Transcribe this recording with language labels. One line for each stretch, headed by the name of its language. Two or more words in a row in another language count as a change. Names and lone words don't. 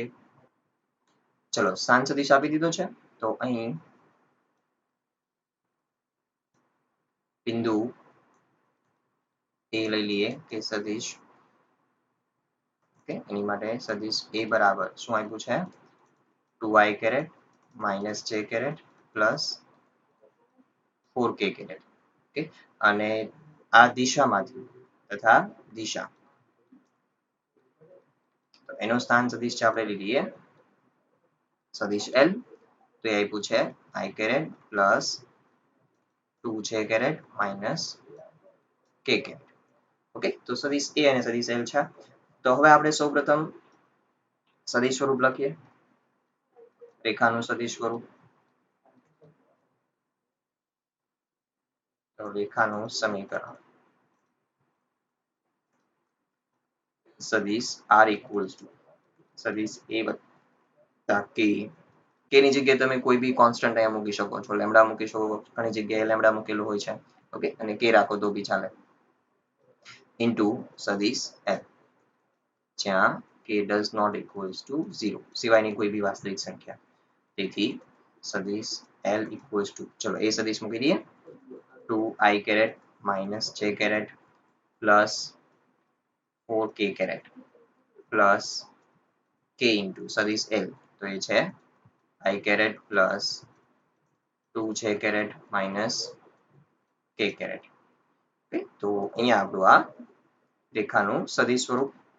Gujarati: ચલો, સ્થાન સદિશ આપી દીધો છે તો અહીં બિંદુ એ લઈ લઈએ કે સદિશ. ઓકે, એની માટે સદિશ એ બરાબર શું આપ્યું છે?
English: 2i caret minus j caret plus 4k caret.
Gujarati: ઓકે, અને આ દિશામાંથી તથા દિશા તો એનો સ્થાન સદિશ છે આપણે લઈ લઈએ સદિશ એલ. તો એ આપ્યું છે
English: i caret plus 2j caret minus k caret.
Gujarati: ઓકે, તો સદિશ એ અને સદિશ એલ છે. તો હવે આપણે સૌપ્રથમ સદિશ સ્વરૂપ લખીએ. રેખાનું સદિશ સ્વરૂપ. તો રેખાનું સમીકરણ સદિશ
English: r equals to
Gujarati: સદિશ a વત્તા k. k ની જગ્યાએ તમે કોઈ બી કોન્સ્ટન્ટ અહીંયા મૂકી શકો છો. લેમ્ડા મૂકી શકો, ઘણી જગ્યાએ લેમ્ડા મૂકેલું હોય છે. ઓકે, અને k રાખો તો બી ચાલે. ઇન્ટુ સદિશ l જ્યાં
English: k does not equals to 0
Gujarati: સિવાયની કોઈ બી વાસ્તવિક સંખ્યા. તેથી સદિશ l
English: equals to
Gujarati: ચલો એ સદિશ મૂકી દઈએ
English: 2i caret minus j caret plus 4k caret plus k into
Gujarati: સદિશ l, તો એ છે
English: i caret plus 2j caret minus k caret.
Gujarati: તો અહીંયા આપણું આ રેખાનું સદિશ સ્વરૂપ.